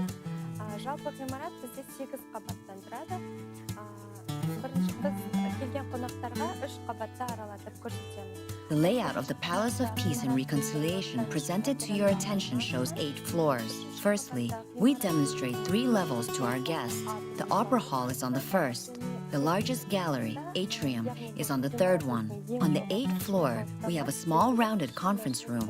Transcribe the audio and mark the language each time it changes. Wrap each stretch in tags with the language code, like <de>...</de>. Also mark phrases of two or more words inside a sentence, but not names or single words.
<kk>Жалпы ғимарат бізде 8 қабаттан тұрады. Бірінші біз келген қонақтарға 3 қабатта аралатып көрсетеміз.</kk> <en>The layout of the Palace of Peace and Reconciliation presented to your attention shows 8 floors. Firstly, we demonstrate 3 levels to our guests. The Opera Hall is on the first. The largest gallery, atrium, is on the third one. On the 8th floor, we have a small rounded conference room.</en>